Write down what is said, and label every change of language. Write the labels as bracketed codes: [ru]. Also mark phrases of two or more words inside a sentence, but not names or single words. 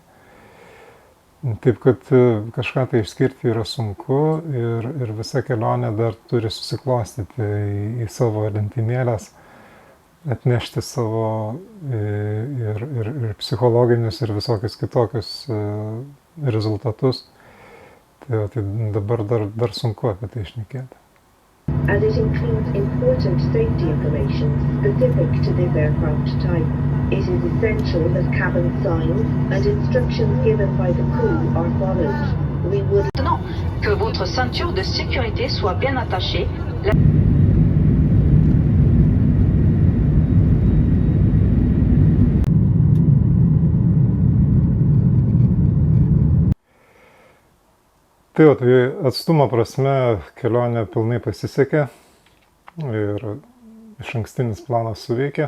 [lt] Taip kad kažką tai išskirti yra sunku ir visa kelionė dar turi susiklostyti į savo lentynėles, atnešti savo ir psichologinius ir visokius kitokius rezultatus. Tai dabar dar sunku apie tai šnekėti. [en] And it includes important safety information specific to this aircraft type. It is essential that cabin signs and instructions given by the crew are followed. We would [fr] Maintenant que votre ceinture de sécurité soit bien attachée. [lt] Tai atstumo prasme kelionė pilnai pasisekė ir išankstinis planas suveikė.